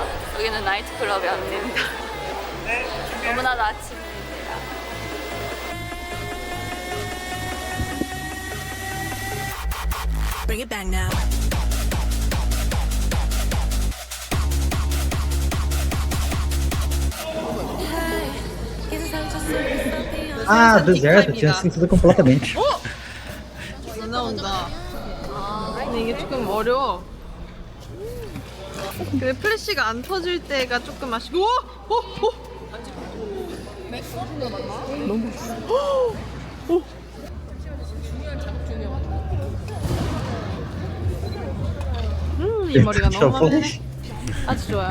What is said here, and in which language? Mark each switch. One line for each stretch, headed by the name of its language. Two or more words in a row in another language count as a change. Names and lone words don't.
Korean: 여기는 나이트 클럽이 아닙니다. 너무나도 아침입니다.
English: Bring it back now.
Portuguese: Ah, deserto, tinha esquecido completamente.
Korean: 안 나온다. 근데 이게 조금 어려워. 근데 플래시가 안 터질 때가 조금 아쉽고. 오! 이 머리가 너무 마음에 아주 좋아요.